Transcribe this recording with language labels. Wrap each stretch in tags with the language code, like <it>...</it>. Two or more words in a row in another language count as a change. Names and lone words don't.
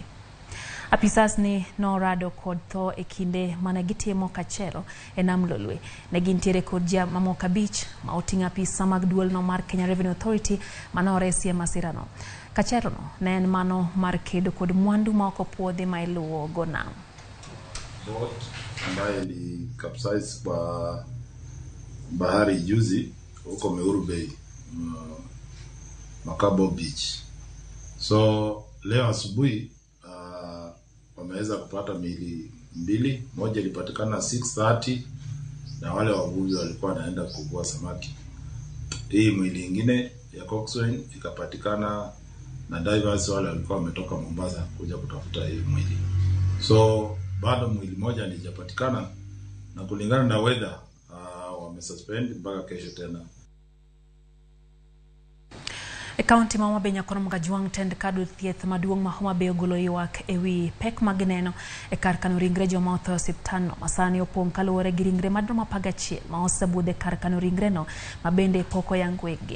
<luo>Apisas ni norado kod tho e kinde mane gitimo kachero e namlolwe. Ne gintiere kod mamoko abich ma oting'o apisa mag duolno mar Kenya Revenue Authority manoresi e masirano. Kacherono ne en mano mar kedo kod mwandu ma ok opuodhi ma iluwo go nam.</luo> <sw>Boat ambaye ni capsize kwa bahari juzi huko Meru Bay, Makabo Beach. So leo asubuhi wameweza kupata miili mbili, moja ilipatikana 6:30 na wale wavuvi walikuwa wanaenda kuvua samaki. Hii mwili nyingine ya coxswain ikapatikana na divers wale walikuwa wametoka Mombasa kuja kutafuta hii mwili. So bado mwili moja haijapatikana na kulingana na weather wamesuspend mpaka kesho tena.</sw> <luo>Kaunti ma Benya kono mgajuang tend kadu thieth maduong' ma Homa Bay ogolo ywak ewi pek magneno e kar kano ringre joma otho osiptandno masani opong' kaluwore gi ringre madromo 11 ma osebudhe kar kano ringreno ma bende pok oyang weggi.</luo>